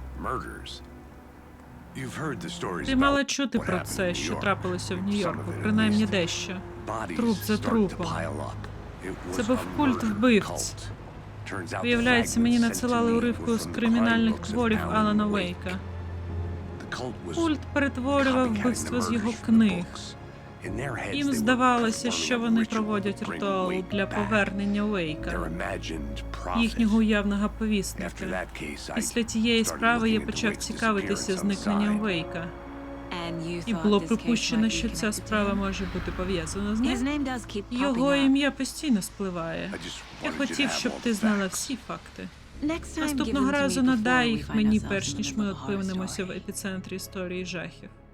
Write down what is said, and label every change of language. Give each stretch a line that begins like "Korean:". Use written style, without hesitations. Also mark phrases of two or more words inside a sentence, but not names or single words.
Ukrainian: Ти мала чути про це, що трапилося в Нью-Йорку, принаймні дещо. Труп за трупом. Це був культ вбивць. Виявляється, мені надсилали уривку з кримінальних творів Алана Вейка. Культ перетворював вбивство з його книг.
English: In their heads,
Ukrainian: Їм
English: they were
Ukrainian: здавалося,
English: performing
Ukrainian: що
English: a
Ukrainian: вони
English: ritual
Ukrainian: проводять
English: to bring
Ukrainian: ритуал
English: Wake
Ukrainian: для
English: back.
Ukrainian: повернення
English: Their
Ukrainian: Уейка,
English: imagined prophet.
Ukrainian: їхнього уявного
English: After
Ukrainian: повісника.
English: that case, I
Ukrainian: Після тієї
English: started
Ukrainian: справи я
English: looking into
Ukrainian: почав
English: Wake's
Ukrainian: цікавитися
English: disappearance on the
Ukrainian: зникненням
English: side.
Ukrainian: Вейка.
English: And you
Ukrainian: І
English: thought
Ukrainian: було
English: this case
Ukrainian: припущено,
English: might
Ukrainian: що
English: be
Ukrainian: ця
English: connected to
Ukrainian: справа
English: him?
Ukrainian: може бути пов'язана з
English: His
Ukrainian: ним.
English: name does keep popping
Ukrainian: Його
English: up.
Ukrainian: ім'я постійно спливає.
English: I just
Ukrainian: Я
English: wanted you to
Ukrainian: хотів,
English: have
Ukrainian: щоб
English: all
Ukrainian: ти
English: the
Ukrainian: знала
English: facts.
Ukrainian: всі факти.
English: Next time, give
Ukrainian: Наступного
English: them to
Ukrainian: разу
English: me
Ukrainian: надай
English: before we
Ukrainian: їх
English: find
Ukrainian: мені,
English: ourselves
Ukrainian: перш
English: in the
Ukrainian: ніж
English: middle
Ukrainian: ми
English: of a horror
Ukrainian: опинимося в
English: story.
Ukrainian: епіцентрі історії жахів.